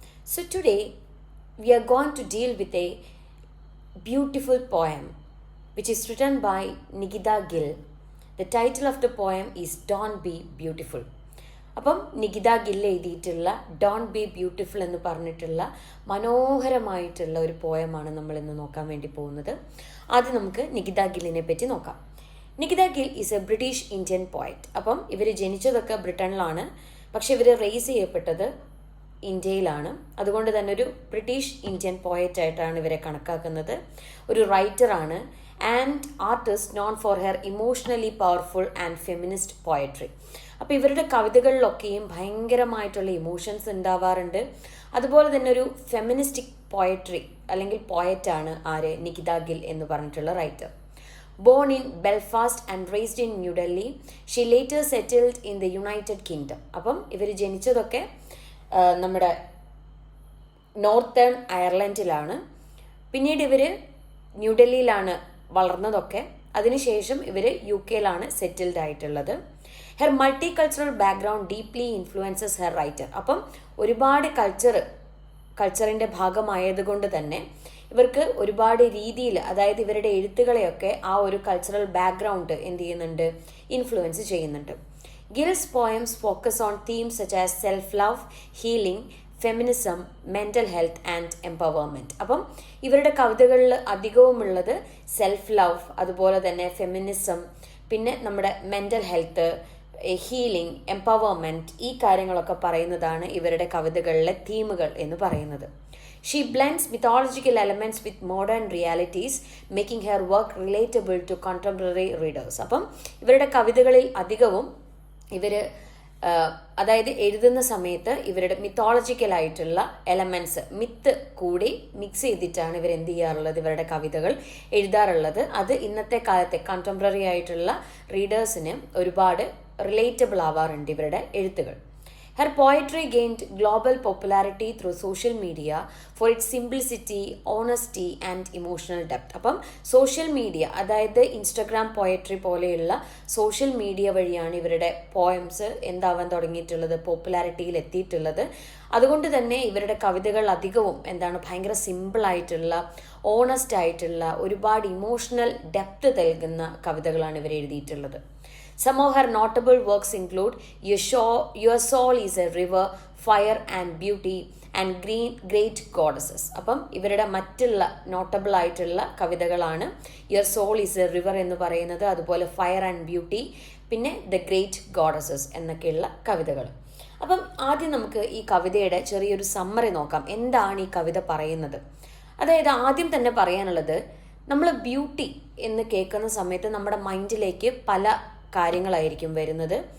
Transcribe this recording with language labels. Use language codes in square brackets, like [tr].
[en] So today we are going to deal with a beautiful poem which is written by Nikita Gill. The title of the poem is Don't Be Beautiful. [ml] അപ്പം നികിത ഗിൽ എഴുതിയിട്ടുള്ള don't be beautiful എന്ന് പറഞ്ഞിട്ടുള്ള മനോഹരമായിട്ടുള്ള ഒരു പോയമാണ് നമ്മൾ ഇന്ന് നോക്കാൻ വേണ്ടി പോകുന്നത്. ആദ്യം നമുക്ക് നികിത ഗില്ലിനെ പറ്റി നോക്കാം. [en] Nikita Gill is a British Indian poet. [ml] അപ്പം ഇവർ ജനിച്ചതൊക്കെ ബ്രിട്ടനിലാണ്, പക്ഷെ ഇവർ റേസ് ചെയ്യപ്പെട്ടത് ഇന്ത്യയിലാണ്. അതുകൊണ്ട് തന്നെ ഒരു ബ്രിട്ടീഷ് ഇന്ത്യൻ പോയറ്റായിട്ടാണ് ഇവരെ കണക്കാക്കുന്നത്. ഒരു റൈറ്ററാണ് [en] And artist known for her emotionally powerful and feminist poetry. [ml] അപ്പോൾ ഇവരുടെ കവിതകളിലൊക്കെയും ഭയങ്കരമായിട്ടുള്ള ഇമോഷൻസ് ഉണ്ടാവാറുണ്ട്. അതുപോലെ തന്നെ ഒരു ഫെമിനിസ്റ്റിക് പോയട്രി അല്ലെങ്കിൽ പോയറ്റാണ് ആര്, നികിത ഗിൽ എന്ന് പറഞ്ഞിട്ടുള്ള writer. [en] Born in Belfast and raised in New Delhi, she later settled in the United Kingdom. [ml] അപ്പം ഇവർ ജനിച്ചതൊക്കെ നമ്മുടെ നോർത്തേൺ അയർലൻഡിലാണ്. പിന്നീട് ഇവർ ന്യൂഡൽഹിയിലാണ് വളർന്നതൊക്കെ. അതിനുശേഷം ഇവർ UK സെറ്റിൽഡ് ആയിട്ടുള്ളത്. [en] Her multi cultural background deeply influences her writer. [ml] അപ്പം ഒരുപാട് കൾച്ചറിൻ്റെ ഭാഗമായതുകൊണ്ട് തന്നെ ഇവർക്ക് ഒരുപാട് രീതിയിൽ, അതായത് ഇവരുടെ എഴുത്തുകളെയൊക്കെ ആ ഒരു കൾച്ചറൽ ബാക്ക്ഗ്രൗണ്ട് എന്ത് ചെയ്യുന്നുണ്ട്, ഇൻഫ്ലുവൻസ് ചെയ്യുന്നുണ്ട്. [en] Gill's poems focus on themes such as self love, healing, feminism, mental health and empowerment. [ml] അപ്പം ഇവരുടെ കവിതകളിൽ അധികവുമുള്ളത് സെൽഫ് ലവ്, അതുപോലെ തന്നെ ഫെമിനിസം, പിന്നെ നമ്മുടെ മെൻ്റൽ ഹെൽത്ത്, ഹീലിംഗ്, എംപവർമെൻറ്റ്, ഈ കാര്യങ്ങളൊക്കെ പറയുന്നതാണ് ഇവരുടെ കവിതകളിലെ തീമുകൾ എന്ന് പറയുന്നത്. [en] She blends mythological elements with modern realities, making her work relatable to contemporary readers. [ml] അപ്പം ഇവരുടെ കവിതകളിൽ അധികവും ഇവർ അതായത് എഴുതുന്ന സമയത്ത് ഇവരുടെ മിത്തോളജിക്കലായിട്ടുള്ള എലമെൻറ്റ്സ്, മിത്ത് കൂടി മിക്സ് ചെയ്തിട്ടാണ് ഇവർ എന്ത് ചെയ്യാറുള്ളത്, ഇവരുടെ കവിതകൾ എഴുതാറുള്ളത്. അത് ഇന്നത്തെ കാലത്തെ കണ്ടംപററി ആയിട്ടുള്ള റീഡേഴ്സിന് ഒരുപാട് റിലേറ്റബിൾ ആവാറുണ്ട് ഇവരുടെ എഴുത്തുകൾ. [en] Her poetry gained global popularity through social media for its simplicity, honesty and emotional depth. [ml] അപ്പം സോഷ്യൽ മീഡിയ, അതായത് ഇൻസ്റ്റഗ്രാം പോയട്രി പോലെയുള്ള സോഷ്യൽ മീഡിയ വഴിയാണ് ഇവരുടെ പോയംസ് എന്താവാൻ തുടങ്ങിയിട്ടുള്ളത്, പോപ്പുലാരിറ്റിയിൽ എത്തിയിട്ടുള്ളത്. അതുകൊണ്ട് തന്നെ ഇവരുടെ കവിതകൾ അധികവും ഭയങ്കര സിമ്പിളായിട്ടുള്ള, ഓണസ്റ്റ് ആയിട്ടുള്ള, ഒരുപാട് ഇമോഷണൽ ഡെപ്ത് നൽകുന്ന കവിതകളാണ് ഇവർ എഴുതിയിട്ടുള്ളത്. [en] Some of her notable works include Your Soul is a River, Fire and Beauty and Great Goddesses. [ml] അപ്പം ഇവരുടെ മറ്റുള്ള നോട്ടബിൾ ആയിട്ടുള്ള കവിതകളാണ് your soul is A river എന്ന് പറയുന്നത്, അതുപോലെ ഫയർ ആൻഡ് ബ്യൂട്ടി, പിന്നെ ദ ഗ്രേറ്റ് ഗോഡസസ് എന്നൊക്കെയുള്ള കവിതകൾ. അപ്പം ആദ്യം നമുക്ക് ഈ കവിതയുടെ ചെറിയൊരു സമ്മറി നോക്കാം. എന്താണ് ഈ കവിത പറയുന്നത്? അതായത് ആദ്യം തന്നെ പറയാനുള്ളത്, നമ്മൾ ബ്യൂട്ടി എന്ന് കേൾക്കുന്ന സമയത്ത് നമ്മുടെ മൈൻഡിലേക്ക് പല കാര്യങ്ങളായിരിക്കും വരുന്നത്.